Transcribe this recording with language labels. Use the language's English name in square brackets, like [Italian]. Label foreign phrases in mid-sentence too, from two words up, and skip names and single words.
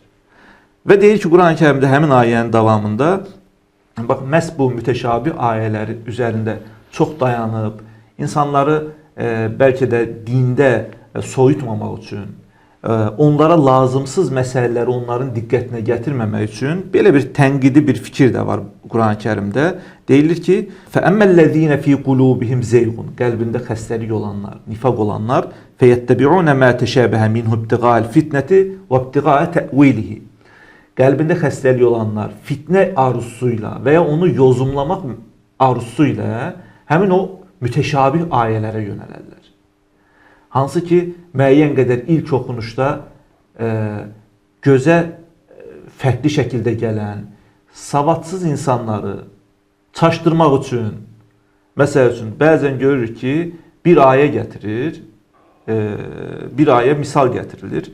[Azerbaijani] Və deyir ki, Quran-ı Kərimdə həmin ayənin davamında, bax, məhz bu mütəşabih ayələri üzərində çox dayanıb, insanları bəlkə də dində soyutmamaq üçün, onlara lazımsız məsələləri onların diqqətinə gətirməmək üçün belə bir tənqidi bir fikir də var Quran-ı Kərimdə. Deyilir ki, [Arabic] فَأَمَّا فِي قُلُوبِهِمْ زَيْغٌ [Azerbaijani] Qəlbində xəstəlik olanlar, nifaq olanlar [Arabic] فَيَتَّبِعُونَ مَا تَشَابَهَ مِنْهُ ابْتِغَاءَ الْفِتْنَةِ وَابْتِغَاءَ تَأْوِيلِهِ [Azerbaijani] Qəlbində xəstəlik olanlar fitnə arzusuyla və ya onu yozumlamaq arzusuyla həmin o mütəşabih ayələrə yönələrlər. Hansı ki, müəyyən qədər ilk oxunuşda gözə fərqli şəkildə gələn, savadsız insanları çaşdırmaq üçün, məsəl üçün, bəzən görürük ki, bir ayə gətirir, bir ayə misal gətirilir.